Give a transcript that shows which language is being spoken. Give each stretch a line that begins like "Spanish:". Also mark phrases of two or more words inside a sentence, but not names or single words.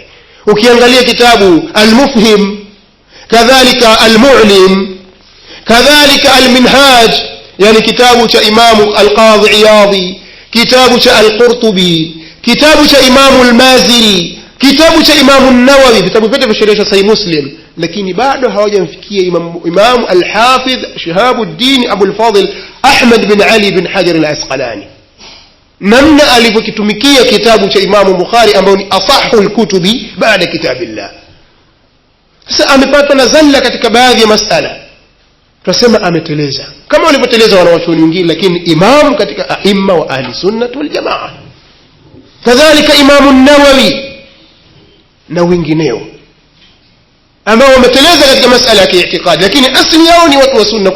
Swahili: Ukiangalia kitabu Al-Mufhim, kadhalika Al-Mu'lim, kadhalika Al-Minhaj, yani kitabu cha Imam Al-Qadhi Iyadhi, kitabu cha Al-Qurtubi, kitabu cha Imam Al-Maziri, kitabu cha Imam An-Nawawi, vitabu vyote visherehesha Sahih Muslim, lakini bado hawajamfikia Imam Al-Hafidh Shihabuddin Abu al-Fadl Ahmad bin Ali bin Hajar al-Asqalani, namna alivyokitumikia kitabu cha Imam Bukhari ambao ni
Arabic: أصح الكتب بعد كتاب الله.
Swahili: Sasa amepata na zalla katika baadhi ya masala, tunasema ameteleza kama walivyoteleza wanawachuoni wengine, lakini imam katika aima wa
Arabic: أهل السنة والجماعة,
Swahili: kadhalika Imam An-Nawawi na wengineo ambao wameteleza katika masala ya kiitikadi, lakini asili yao ni watu wa sunna.